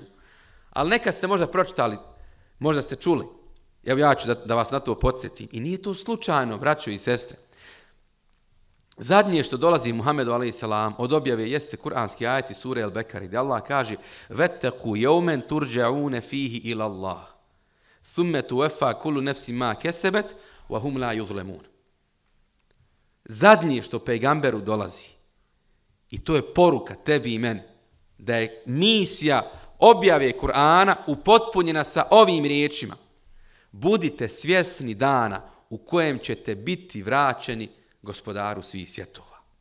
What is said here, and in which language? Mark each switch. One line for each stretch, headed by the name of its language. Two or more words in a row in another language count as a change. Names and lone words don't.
Bosnian: Ali nekad ste možda pročitali, možda ste čuli. Evo ja ću da vas na to podsjetim. I nije to slučajno, braćo i sestre. Zadnje što dolazi Muhammedu a.s. od objave jeste kuranski ajet iz sure El-Bekari, gdje Allah kaže
Arabic: واتقوا يوما ترجعون فيه إلى الله. ثم توفى كل نفس ما كسبت وهم لا يظلمون.
Bosnian: Zadnje što pejgamberu dolazi, i to je poruka tebi i meni, da je misija objave Kur'ana upotpunjena sa ovim riječima. Budite svjesni dana u kojem ćete biti vraćeni Gospodaru svih svjetova.